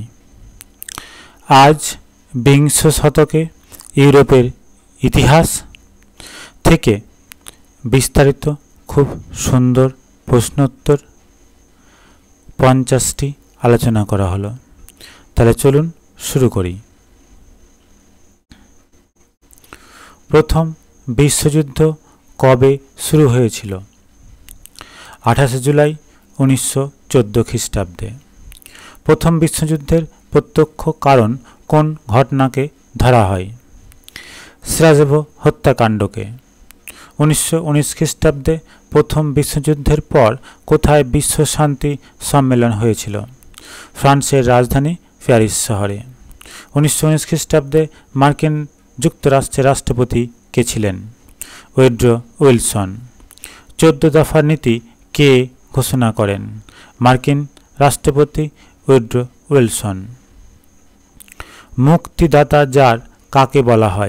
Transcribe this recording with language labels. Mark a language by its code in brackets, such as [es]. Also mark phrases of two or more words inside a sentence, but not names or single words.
[bn] আজ বিংশ শতকে ইউরোপের ইতিহাস থেকে বিস্তারিত খুব সুন্দর প্রশ্নোত্তর 50টি আলোচনা করা হলো। তাহলে চলুন শুরু করি। প্রথম বিশ্বযুদ্ধ কবে শুরু হয়েছিল? 28 জুলাই 1914 খ্রিস্টাব্দে। প্রথম বিশ্বযুদ্ধের প্রত্যক্ষ কারণ কোন ঘটনাকে ধরা হয়? সেরাজেভো হত্যাকাণ্ডকে। 1919 খ্রিস্টাব্দে প্রথম বিশ্বযুদ্ধের পর কোথায় বিশ্ব শান্তি সম্মেলন হয়েছিল? ফ্রান্সের রাজধানী প্যারিস শহরে। 1919 খ্রিস্টাব্দে মার্কিন যুক্তরাষ্ট্রের রাষ্ট্রপতি কে ছিলেন? উইড্রো উইলসন। 14 দফার নীতি কে ঘোষণা করেন? মার্কিন রাষ্ট্রপতি উইড্রো উইলসন। মুক্তিদাতা জার কাকে বলা হয়?